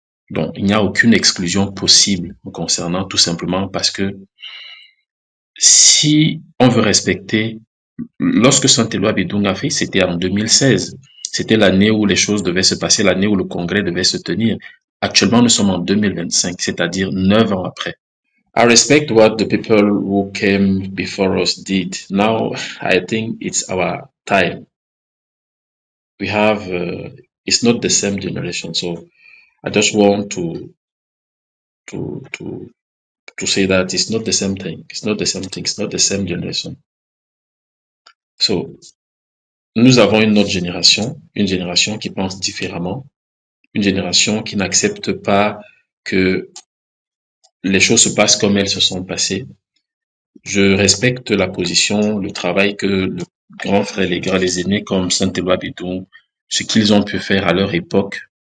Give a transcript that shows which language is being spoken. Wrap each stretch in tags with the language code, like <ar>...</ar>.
<fr>Donc, il n'y a aucune exclusion possible me concernant, tout simplement parce que si on veut respecter, lorsque Saint-Éloi Bidung a fait, c'était en 2016. C'était l'année où les choses devaient se passer, l'année où le congrès devait se tenir. Actuellement, nous sommes en 2025, c'est-à-dire 9 ans après.</fr> <en>I respect what the people who came before us did. Now, I think it's our time. We have, it's not the same generation. So I just want to, to, to say that it's not the same thing. It's not the same thing. It's not the same generation.</en> <fr>So, nous avons une autre génération, une génération qui pense différemment, une génération qui n'accepte pas que les choses se passent comme elles se sont passées. Je respecte la position, le travail que le grand frère, les aînés comme Saint-Éloi Bidou, ce qu'ils ont pu faire à leur époque.</fr>